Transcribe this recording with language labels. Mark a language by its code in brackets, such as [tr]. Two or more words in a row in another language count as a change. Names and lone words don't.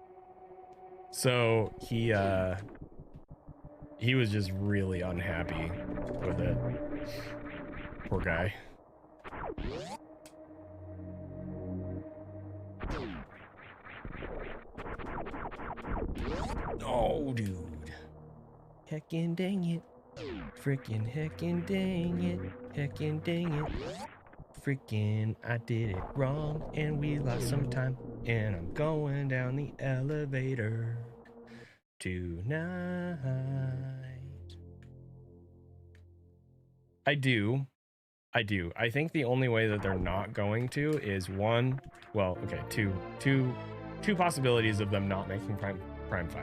[en] So he was just really unhappy with it. Poor guy. Oh, dude. Heckin' dang it. Frickin' heckin' dang it. Heckin' dang it. Frickin' I did it wrong and we lost some time. And I'm going down the elevator tonight. I do. I think the only way that they're not going to is one, well, okay, two possibilities of them not making Prime 5.